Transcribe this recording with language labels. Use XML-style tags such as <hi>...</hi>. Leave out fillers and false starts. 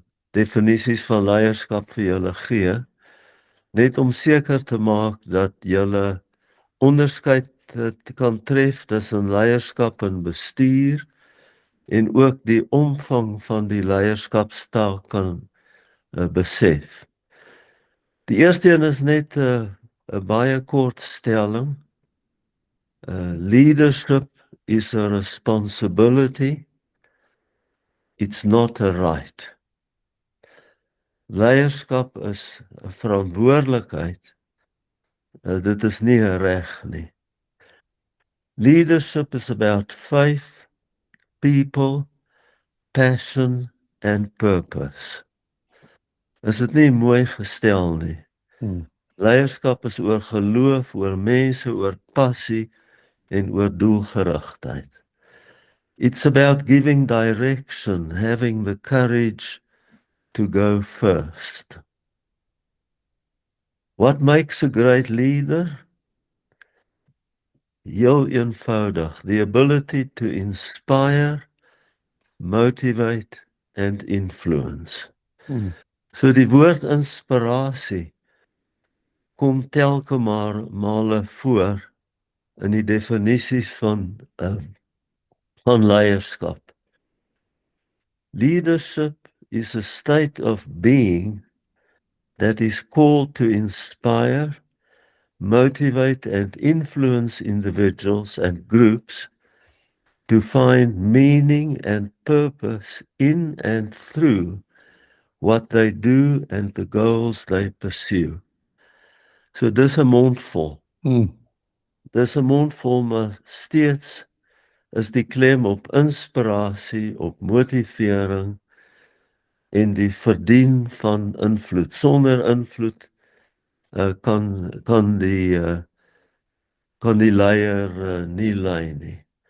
<af>definisies van leierskap vir julle gee, net om seker te maak dat julle onderskeid kan tref tussen leierskap en bestuur en ook die omvang van die leierskapstaak kan besef. Die eerste een is net 'n baie kort stelling.</af> <en>Leadership is a responsibility. It's not a right.</en> <af>Leierskap is 'n verantwoordelikheid. Dit is nie 'n reg nie.</af> <en>Leadership is about faith, people, passion and purpose.</en> <af>Is dit nie mooi gestel nie? Leierskap is oor geloof, oor mense, oor passie en oor doelgerigtheid.</af> <en>It's about giving direction, having the courage to go first. What makes a great leader?</en> <af>Heel eenvoudig,</af> <en>the ability to inspire, motivate and influence.</en> <af>So die woord inspirasie kom telke male voor in die definisies van leierskap.</af> <en>Leadership is a state of being that is called to inspire, motivate and influence individuals and groups to find meaning and purpose in and through what they do and the goals they pursue.</en> <af>So dis 'n mondvol. Dis 'n mondvol, maar steeds is die klem op inspirasie, op motivering en die verdien van invloed. Sonder invloed kan die leier nie lei nie.</af>